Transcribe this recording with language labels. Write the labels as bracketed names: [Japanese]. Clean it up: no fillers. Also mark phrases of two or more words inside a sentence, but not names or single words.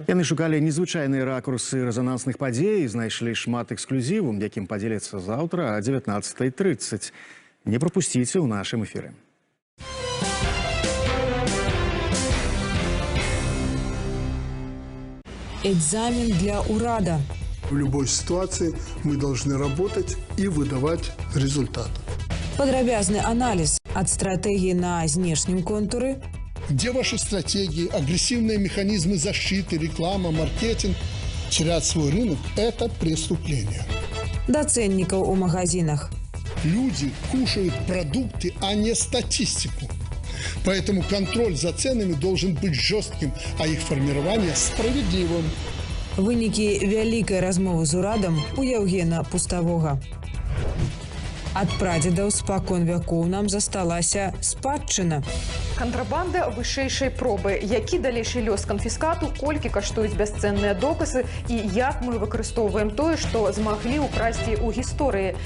[Belarusian] Яны шукалі незвычайныя ракурсы рэзанансных падзей і знайшлі шмат эксклюзіву, якім падзеляцца заўтра о 19:30. Не прапусціце ў нашым эфіры. Экзамен для урада. [Russian] В любой ситуации мы должны работать и выдавать результат. Подробязный анализ от стратегии на внешнем контуре. Где ваши стратегии, агрессивные механизмы защиты, реклама, маркетинг? Терять свой рынок – это преступление. До ценников у магазинах. Люди кушают продукты, а не статистику. Поэтому контроль за ценами должен быть жестким, а их формирование справедливым. [Belarusian] Вынікі вялікай размовы з урадам у Яўгена Пуставога. Ад прадзедаў спакон вякоў нам засталася спадчына. Кантрабанда вышэйшай пробы. Які далейшы лёс канфіскату, колькі каштуюць бясцэнныя доказы і як мы выкарыстоўваем тое, што змаглі ўкрасці ў гісторыі.